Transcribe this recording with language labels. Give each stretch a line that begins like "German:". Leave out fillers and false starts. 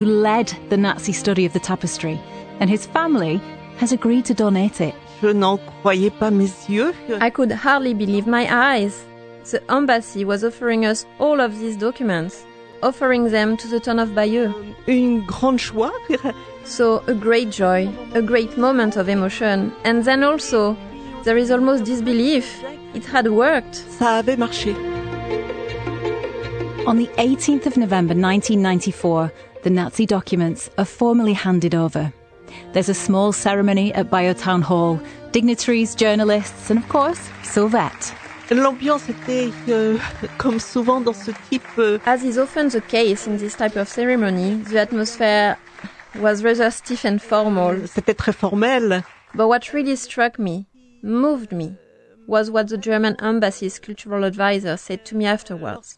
English: who led the Nazi study of the tapestry, and his family has agreed to donate it.
French: Je n'en croyais pas mes yeux.
English: I could hardly believe my eyes. The embassy was offering us all of these documents, offering them to the town of Bayeux.
French: Une grande joie.
English: So a great joy, a great moment of emotion. And then also, there is almost disbelief. It had worked.
French: Ça avait marché.
English: On the 18th of November 1994, the Nazi documents are formally handed over. There's a small ceremony at Bayeux Town Hall, dignitaries, journalists, and of course, Sauvette.
French: L'ambiance était comme souvent dans ce type.
English: As is often the case in this type of ceremony, the atmosphere was rather stiff and formal.
French: C'était très formel.
English: But what really struck me, moved me, was what the German embassy's cultural advisor said to me afterwards.